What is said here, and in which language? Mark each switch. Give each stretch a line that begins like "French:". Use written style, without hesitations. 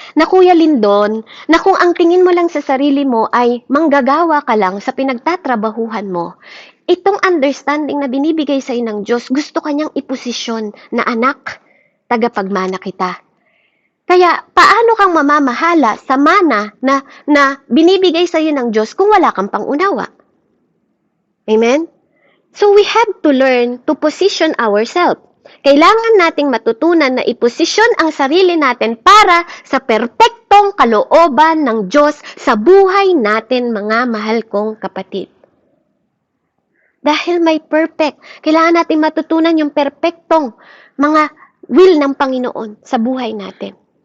Filipino: Na Kuya Lindon, na kung ang tingin mo lang sa sarili mo ay manggagawa ka lang sa pinagtatrabahuhan mo, itong understanding na binibigay sa iyo ng Diyos, gusto kanyang iposisyon na anak, tagapagmana kita. Kaya, paano kang mamamahala sa mana na binibigay sa iyo ng Diyos kung wala kang pangunawa?
English: Amen? So, we have to learn to position ourselves.
Filipino: Kailangan nating matutunan na iposisyon ang sarili natin para sa perpektong kalooban ng Diyos sa buhay natin, mga mahal kong kapatid. Dahil may perfect, kailangan natin matutunan yung perpektong mga will ng Panginoon sa buhay natin.